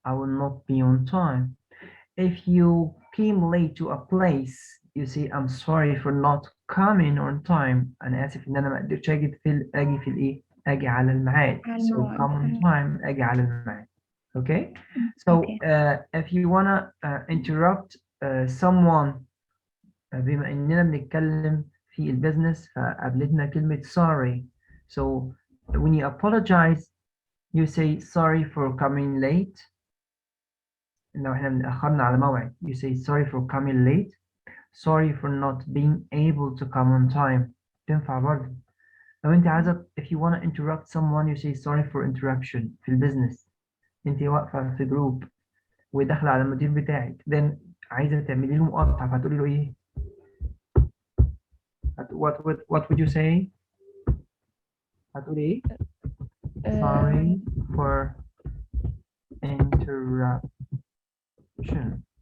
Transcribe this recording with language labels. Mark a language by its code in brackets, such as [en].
[en] I will not be on time. If you came late to a place, you say I'm sorry for not coming on time. [ar] أنا آسف إن أنا ما قدرتش أجي في الإيه؟ أجي على الميعاد. على [en] So [ar] الموعد. [en] come on [ar] time، أجي على الميعاد. [en] Okay. So [ar] أوكي. if you wanna interrupt someone، بما إننا بنتكلم في البيزنس فقابلتنا كلمة sorry. [en] So when you apologize, you say sorry for coming late. لو احنا بنأخرنا على موعد you say sorry for coming late. sorry for not being able to come on time. [ar] تنفع برضه. [en] لو انت عايزة if you want to interrupt someone you say sorry for interruption. [ar] في البيزنس انت واقفة في جروب وداخلة على المدير بتاعك then عايزة تعملي له مقاطعة فهتقولي له ايه؟ what would you say؟ هتقولي ايه؟ sorry for interruption.